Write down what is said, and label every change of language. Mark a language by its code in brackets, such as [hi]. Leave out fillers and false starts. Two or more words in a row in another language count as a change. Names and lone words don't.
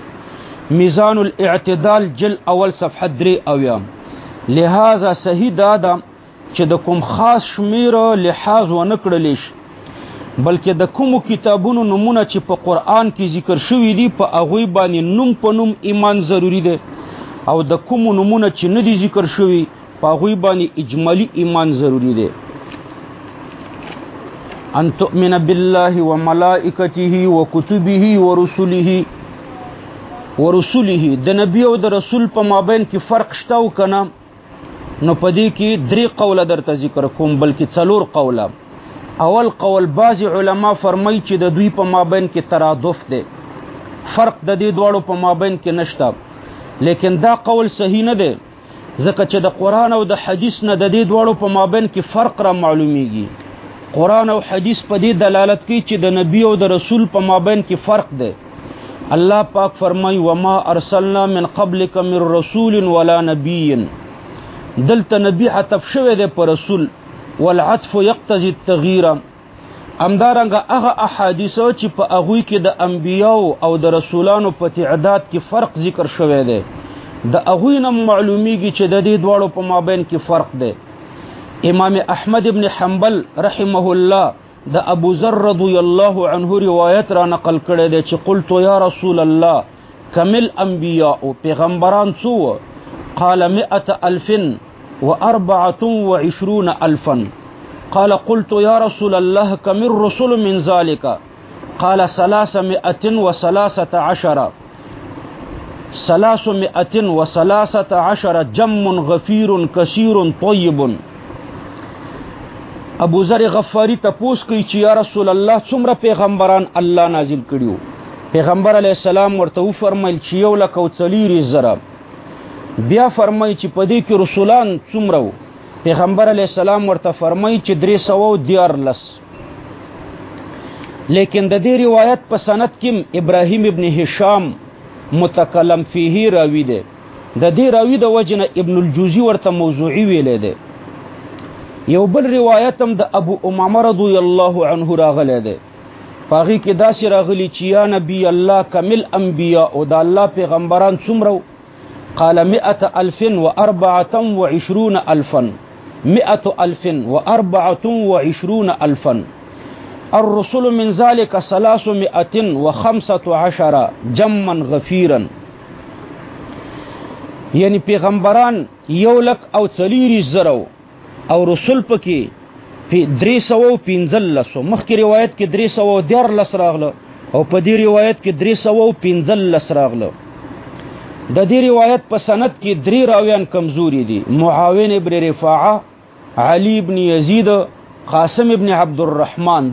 [ps] میزان الاعتدال جل اول صفحه 3 لہذا صحیح دا ده چې د کوم خاص شمیر لحاظ ونه کړل شي، بلکې د کوم کتابونو نمونه چې په قرآن کې ذکر شوی دي په هغوی باندې نوم په نوم ایمان ضروری دی، او د کوم نمونه چې نه دي ذکر شوی په هغوی باندې اجمالی ایمان ضروری دی. [ar] ان تؤمن بالله وملائکته وکتبه ورسله. [ps] د نبی او د رسول په مابین کې فرق شته او کنه؟ نو پدې کې 3 قوله درته ذکر کوم، بلکې 4 قوله. اول قول بعض علما فرمایي چې د دوی په مابین کې ترادف دی، فرق د دې دواړو په مابین کې نشته. لیکن دا قول صحیح نه دی، ځکه چې د قرآن او د حدیث نه د دې دواړو په مابین کې فرق را معلومیږي. قرآن او حدیث په دې دلالت کوي چې د نبی او د رسول په مابین کې فرق دی. الله پاک فرمای [ar] وما ارسلنا من قبلك من رسول ولا نبي. [ps] دلته نبی عطف شوی دی پر رسول، [ar] والعطف يقتضي التغيير. [ps] امدارنګه هغه احادیثو چې په هغوی کې د انبیاو او د رسولانو په تعداد کې فرق ذکر شوی دی، د هغوی نه معلومیږي چې د دې دواړو په مابین کې فرق دی. امام احمد ابن حنبل رحمه الله د ابو ذر رضی الله عنه روایت را نقل کړی دی چې [ar] قلت یا رسول الله کمل انبیاء [ps] پیغمبران څو؟ [ar] قال 124,000. قال قلت يا رسول الله كم الرسل من ذلك؟ قال 313. 313 جم غفير كثير طيب. [ps] ابو ذر غفاری تپوس کوي چې [ar] یا رسول الله [ps] څومره پیغمبران الله نازل کړیو؟ پیغمبر علیہ السلام ورته فرمایل چې 1,40,000. بیا فرمایي چې په دې کې رسولان څومره؟ پیغمبر علیہ السلام ورته فرمایي چې 314. لیکن د دې روایت په سند کې ابراهیم ابن هشام [ar] متکلم فيه [ps] راوی دی. د دې راوی د وجنه ابن الجوزی ورته موضوعي ویلې دی. یو بل روایت هم د ابو امامه رضی الله عنه راغلی دی، پاغي کې داسې راغلی چې [ar] یا نبی الله کمل انبیاء [ps] او د الله پیغمبران څومره؟ [ar] قال 124,000. 124,000. الرسل من ذلك 315 جما غفيرا. [ps] یعنی پیغمبران 1,40,000 او رسول پکې 315. مخکې روایت کې 314 راغله او په دې روایت کې 315 راغله. د دې روایت په سند کې 3 راویان کمزوري دي: معاون ابن رفاعه، علي ابن یزید، قاسم ابن عبد الرحمن.